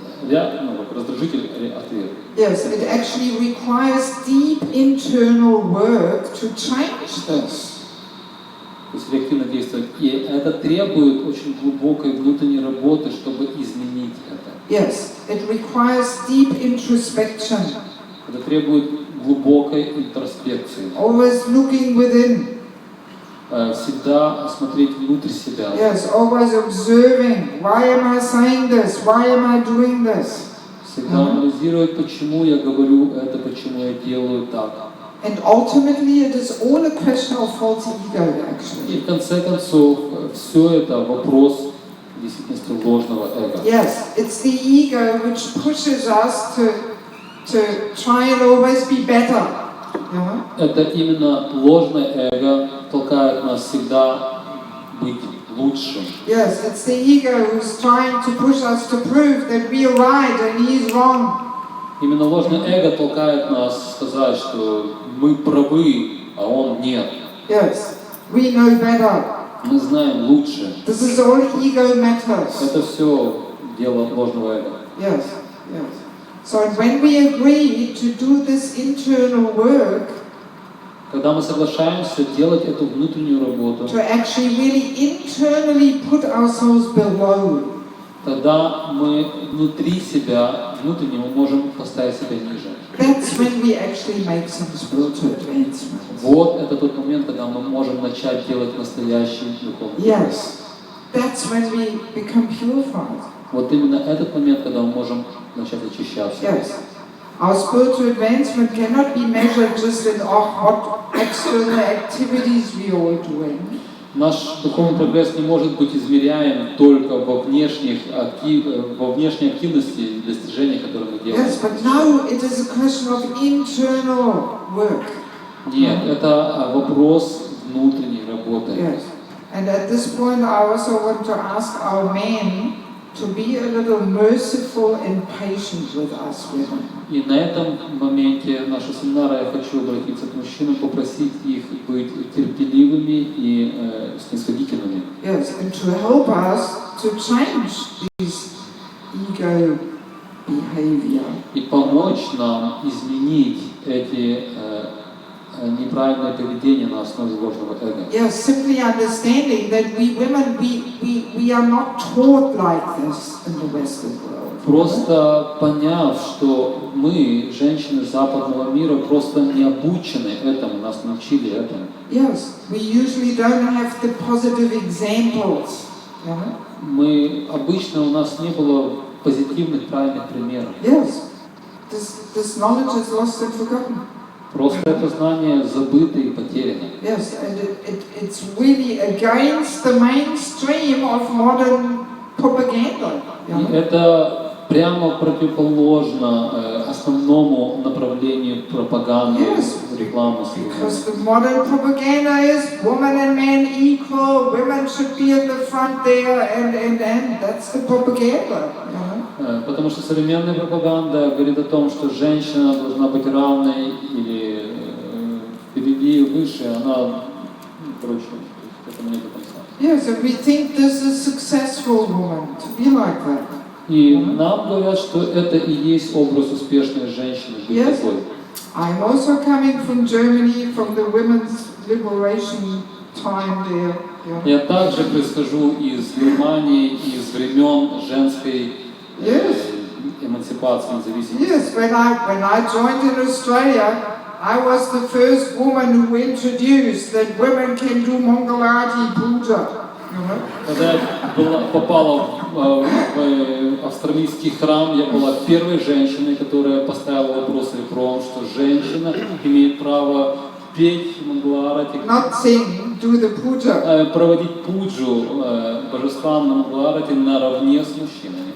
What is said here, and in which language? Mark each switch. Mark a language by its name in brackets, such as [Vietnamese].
[Russian] Как раздражитель ответ. [English] Yes, it actually requires deep internal work to change this. [Russian] То есть реактивно действовать. И это требует очень глубокой внутренней работы, чтобы изменить это. [English] Yes, it requires deep introspection. [Russian] Это требует глубокой интроспекции. [English] Always looking within. [Russian] Всегда смотреть внутрь себя. [English] Yes, always observing. Why am I saying this? Why am I doing this? [Russian] Всегда анализировать, почему я говорю это, почему я делаю так. [English] And ultimately, it is all a question of false ego, actually. [Russian] И в конце концов, все это вопрос в действительности ложного эго. [English] Yes, it's the ego which pushes us to try and always be better. [Russian] Это именно ложное эго толкает нас всегда быть лучшим. [English] Yes, it's the ego who's trying to push us to prove that we are right and he is wrong. [Russian] Именно ложное эго толкает нас сказать, что мы правы, а он нет. [English] Yes, we know better. [Russian] Мы знаем лучше. [English] This is all ego matters. [Russian] Это все дело ложного эго. [English] Yes, yes. So when we agree to do this internal work, [Russian] когда мы соглашаемся делать эту внутреннюю работу, [English] to actually really internally put ourselves below, [Russian] тогда мы внутри себя, внутренне мы можем поставить себя ниже. [English] that's when we actually make some spiritual advancement. [Russian] Вот это тот момент, когда мы можем начать делать настоящий духовный [English] Yes, that's when we become purified. [Russian] Вот именно этот момент, когда мы можем начать очищаться. [English] Yes. Our spiritual advancement cannot be measured just in what external activities we are doing. [Russian] Наш духовный прогресс не может быть измеряем только во внешней активности и достижениях, которые мы делаем. [English] Yes, but now it is a question of internal work. [Russian] Нет, это вопрос внутренней работы. [English] Yes. And at this point, I also want to ask our men to be a little merciful and patient with us women. [Russian] И на этом моменте нашего семинара я хочу обратиться к мужчинам, попросить их быть терпеливыми и снисходительными. [English] Yes, and to help us to change this ego behavior. [Russian] И помочь нам изменить эти неправильное поведение на основе ложного эго. [English] Yes, simply understanding that we women, we are not taught like this in the Western world. [Russian] Просто поняв, что мы, женщины западного мира, просто не обучены этому, нас научили этому. [English] Yes, we usually don't have the positive examples. [Russian] Мы обычно у нас не было позитивных, правильных примеров. [English] Yes, this knowledge is lost and forgotten. [Russian] Просто это знание забыто и потеряно. [English] Yes, and it's really against the mainstream of modern propaganda. [Russian] И это прямо противоположно основному направлению пропаганды, рекламы. [English] Because the modern propaganda is woman and man equal, women should be in the front there, and that's the propaganda. [Russian] Потому что современная пропаганда говорит о том, что женщина должна быть равной или впереди, выше, она, короче, это мне до конца. [English] Yes, and we think this is a successful woman to be like that. [Russian] И нам говорят, что это и есть образ успешной женщины, быть [English] Yes. [Russian] такой. [English] I'm also coming from Germany, from the women's liberation time there. Yeah. [Russian] Я также происхожу из Германии, из времен женской эмансипации, независимости. [English] Yes, when I joined in Australia, I was the first woman who introduced that women can do Mangalati puja. [Russian] Когда я попала в австралийский храм, я была первой женщиной, которая поставила вопрос ребром, что женщина имеет право петь Мангаларати, [English] Not sing, do the puja. [Russian] проводить пуджу божествам на Мангаларати наравне с мужчинами.